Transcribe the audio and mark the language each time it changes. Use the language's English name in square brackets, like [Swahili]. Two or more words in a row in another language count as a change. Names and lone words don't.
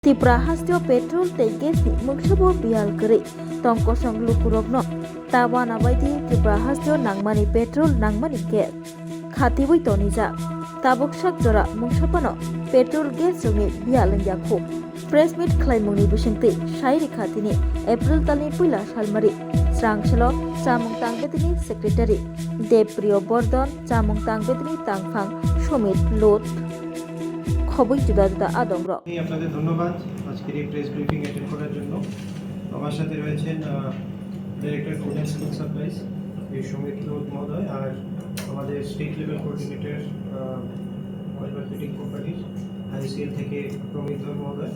[Kok Borok] Tipra hastio petrol tegesi mengshabo bial keri tongkosong lukurokno tawana baiti tipra hastio nangmani petrol nangmani gas khati bui tonija tabok sak jora mengshapano petrol gas songi bial yakho [English] press meet [Kok Borok] khlaimungni bisingti shairi khatini April talni puila salmari srangchelo chamung tangbetini secretary Depriyo Bordon chamung tangbetini tangphang Somit Lot খবর জুদা জুদা আদংর [Bangla] আপনাদের ধন্যবাদ আজকের এই [English] press briefing attend [Bangla] করার জন্য। আমার সাথে রয়েছেন [English] Director Food and Civil Supplies [Bangla] সমীর লোধ মহোদয় আর আমাদের [English] State Level Coordinator Marketing [Bangla] কোম্পানির আইসিএল থেকে প্রমিত মহোদয়।